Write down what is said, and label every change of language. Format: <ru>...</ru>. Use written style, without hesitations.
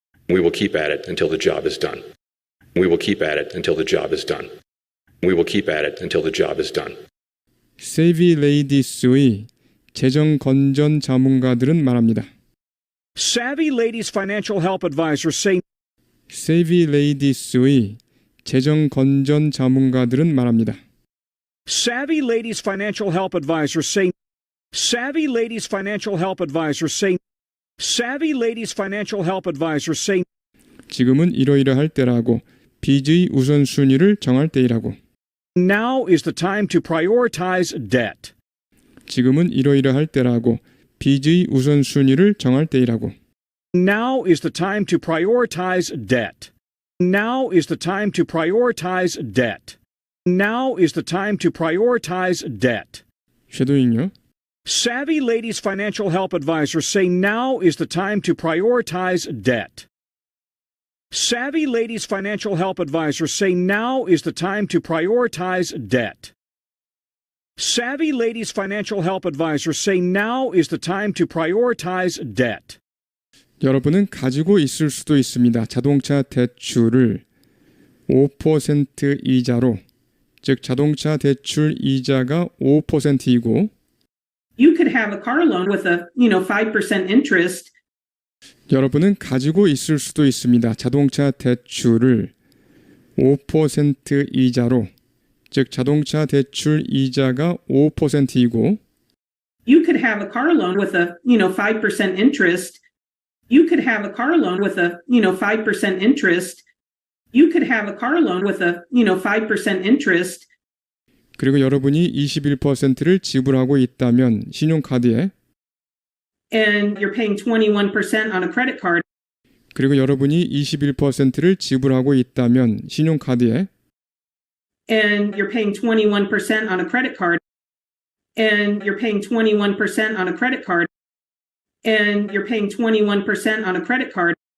<en>We will keep at it until the job is done. We will keep at it until the job is done. We will keep at it until the job is done.</en> <ko>세이비 레이디스의 재정 건전 자문가들은 말합니다.</ko> <en>Savvy Ladies financial help advisors say</en> <ko>세이비 레이디스의 재정 건전 자문가들은 말합니다.</ko> <en>Savvy Ladies financial help advisors say Savvy Ladies financial help advisors say Savvy Ladies financial help advisors say</en> <ko>지금은 이러이러할 때라고 빚의 우선순위를 정할 때이라고.</ko> <en>Now is the time to prioritize debt.</en> <ko>지금은 이러이러할 때라고 빚의 우선순위를 정할 때이라고.</ko> <en>Now is the time to prioritize debt. Now is the time to prioritize debt. Now is the time to prioritize debt.</en> <ko>쉐도잉요.</ko> <en>Savvy Ladies financial help advisors say now is the time to prioritize debt. Savvy Ladies financial help advisors say now is the time to prioritize debt. Savvy Ladies financial help advisors say now is the time to prioritize debt.</en> <ko>여러분은 가지고 있을 수도 있습니다. 자동차 대출을 5% 이자로, 즉 자동차 대출 이자가 5%이고</ko> <en>You could have a car loan with a, 5% interest.</en> <ko>여러분은 가지고 있을 수도 있습니다. 자동차 대출을 5% 이자로, 즉 자동차 대출 이자가 5%이고</ko> <en>You could have a car loan with a, 5% interest. You could have a car loan with a, 5% interest. You could have a car loan with a, 5% interest.</en> <ko>그리고 여러분이 21%를 지불하고 있다면 신용카드에</ko> <en>And you're paying 21% on a credit card.</en> <ko>그리고 여러분이 21%를 지불하고 있다면 신용카드에</ko> <en>And you're paying 21% on a credit card. And you're paying 21% on a credit card. And you're paying 21% on a credit card.</en>